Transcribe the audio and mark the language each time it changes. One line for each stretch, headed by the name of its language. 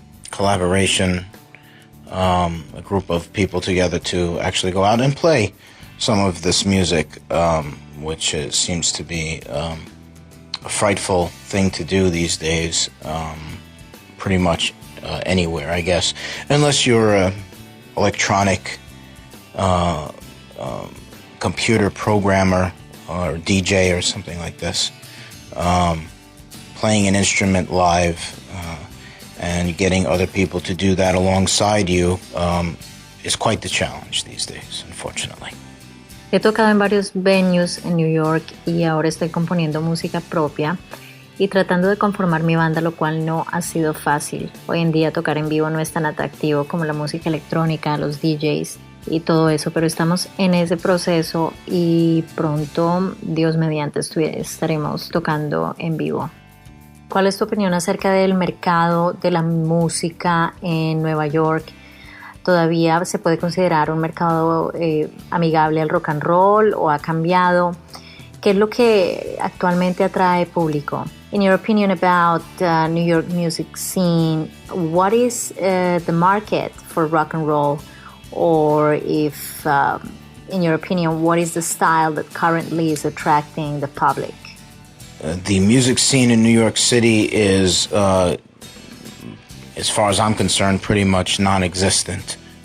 English: collaboration, a group of people together to actually go out and play some of this music, which seems to be a frightful thing to do these days, pretty much anywhere, I guess, unless you're an electronic computer programmer or DJ or something like this. Playing an instrument live and getting other people to do that alongside you is quite the challenge these days, unfortunately.
Spanish: He tocado en varios venues en New York y ahora estoy componiendo música propia y tratando de conformar mi banda, lo cual no ha sido fácil. Hoy en día tocar en vivo no es tan atractivo como la música electrónica, los DJs y todo eso, pero estamos en ese proceso y pronto, Dios mediante, estaremos tocando en vivo. ¿Cuál es tu opinión acerca del mercado de la música en Nueva York? ¿Todavía se puede considerar un mercado amigable al rock and roll o ha cambiado? ¿Qué es lo que actualmente atrae público?
English: In your opinion about New York music scene, what is the market for rock and roll? Or if, in your opinion, what is the style that currently is attracting the public? The music scene in New York City is, as far as I'm concerned, pretty much non-existent.